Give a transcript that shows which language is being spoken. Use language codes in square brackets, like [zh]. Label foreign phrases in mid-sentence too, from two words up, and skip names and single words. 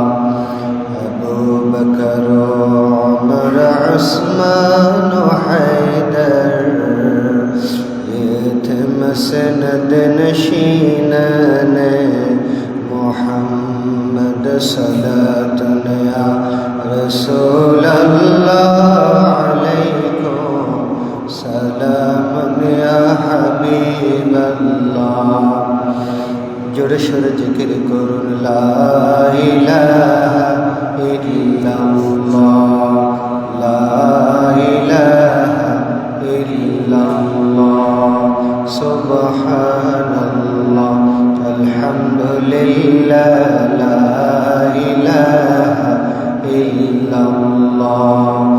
[ur] ابو بکر عمر عثمان حیدر یہ تھے مسند نشینان محمد. [ar] صلاة یا رسول اللہ علیکم سلام یا حبیب اللہ. [bn] জোরে সোরে জিকির করুন [ar] لا إله إلا الله، لا إله إلا الله، سبحان الله، الحمد لله، لا إله إلا الله,